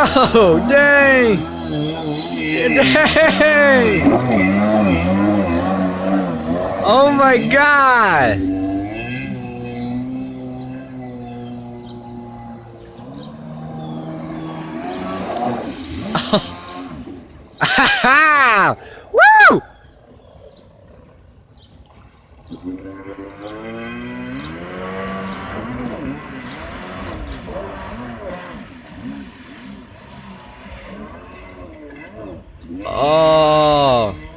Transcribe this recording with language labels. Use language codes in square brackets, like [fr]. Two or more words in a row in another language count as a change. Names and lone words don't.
[en] Oh, dang! Dang! Oh my god! Ha! Woo! Oh.